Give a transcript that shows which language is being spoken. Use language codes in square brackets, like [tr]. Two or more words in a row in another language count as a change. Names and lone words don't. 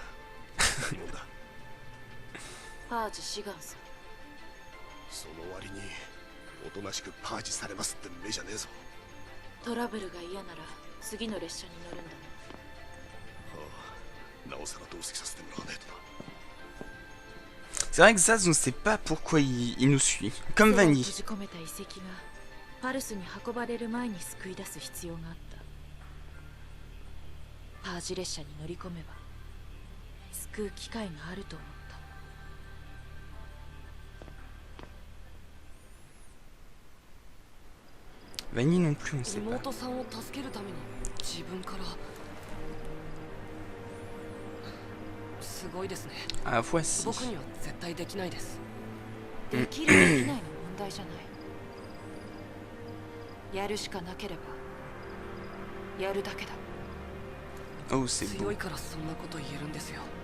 [ja] 何者だ。パージ志願さ。その割におとなしくパージされますって目じゃねえぞ。トラブルが嫌なら次の列車に乗るんだ。なおさら同席させてもらわないとな。 [fr] C'est vrai que Zaz, on ne sait pas pourquoi il nous suit. Comme Vanny. [ja] 閉じ込めた遺跡がパルスに運ばれる前に救い出す必要があった。パージ列車に乗り込めば救う機会があると思った。 [fr] Vanny non plus, on ne sait pas. [ja] 妹さんを助けるために自分から。すごいですね。 [fr] Ah, voici. [ja] 僕には絶対できないです。できるできないの問題じゃない。やるしかなければやるだけだ。 [fr] Oh, c'est beau. [ja] 強いからそんなこと言えるんですよ。